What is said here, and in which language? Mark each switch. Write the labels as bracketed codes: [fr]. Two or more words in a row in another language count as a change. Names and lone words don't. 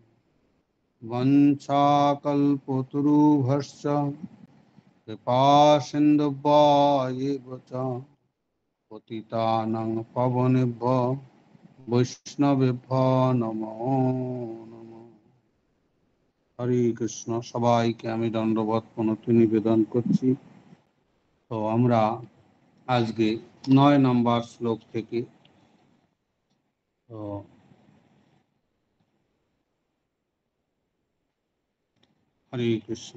[sa] वञ्चाकल्पतरुभ्यश्च कृपासिन्धुभ्येव च पतितानां पावनेभ्यो वैष्णवेभ्यो नमो नमः। [bn] হরে কৃষ্ণ। সবাইকে আমি দণ্ডবত প্রণতি নিবেদন করছি। তো আমরা আজকে 9 নম্বর শ্লোক থেকে তো হরে কৃষ্ণ।